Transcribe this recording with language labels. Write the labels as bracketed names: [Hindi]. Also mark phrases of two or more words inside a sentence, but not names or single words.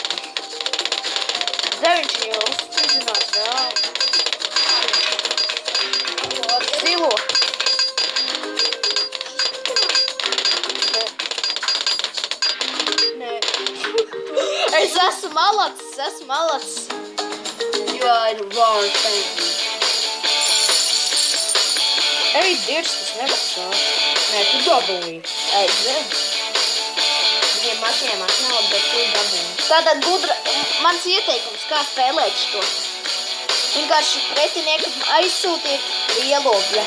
[Latvian] Viņš jau uzspīdzinās vēl. Zilo. Es esmu malacis. [English] You are wrong, thank you. [Latvian] Ej, Dievs, tas nemaksā. Nē, tu dabūji. Es zinu. Viņiem atņēmās naudu, bet tu dabūji. Tātad gudra, mans ieteikums, kā spēlēt šo. Vienkārši pretiniekam aizsūtiet lielo, bļa.